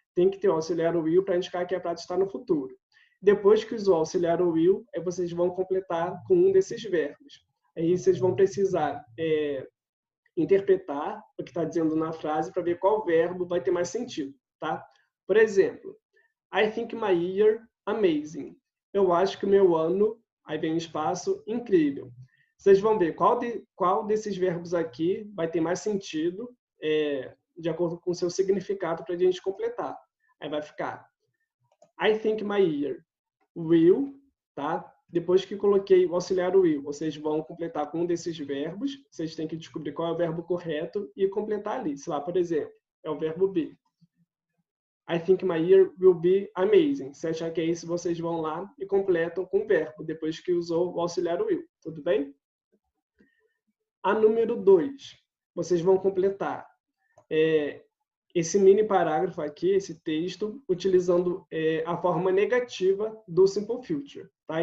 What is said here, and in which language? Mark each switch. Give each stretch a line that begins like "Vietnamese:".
Portuguese: Tem que ter o auxiliar will para indicar que a frase está no futuro. Depois que usou o auxiliar will, vocês vão completar com um desses verbos. Aí vocês vão precisar interpretar o que está dizendo na frase para ver qual verbo vai ter mais sentido, tá?
English: Por exemplo, I think my year amazing.
Portuguese: Eu acho que o meu ano, aí vem um espaço, incrível. Vocês vão ver qual desses verbos aqui vai ter mais sentido de acordo com o seu significado para a gente completar. Aí vai ficar
English: I think my year will,
Portuguese: tá? Depois que coloquei o auxiliar will, vocês vão completar com um desses verbos. Vocês têm que descobrir qual é o verbo correto e completar ali. Sei lá, por exemplo, é o verbo be.
English: I think my year will be amazing.
Portuguese: Se achar que é isso, vocês vão lá e completam com o verbo, depois que usou o auxiliar will. Tudo bem? A número 2, vocês vão completar esse mini parágrafo aqui, esse texto, utilizando a forma negativa do Simple Future. Tá?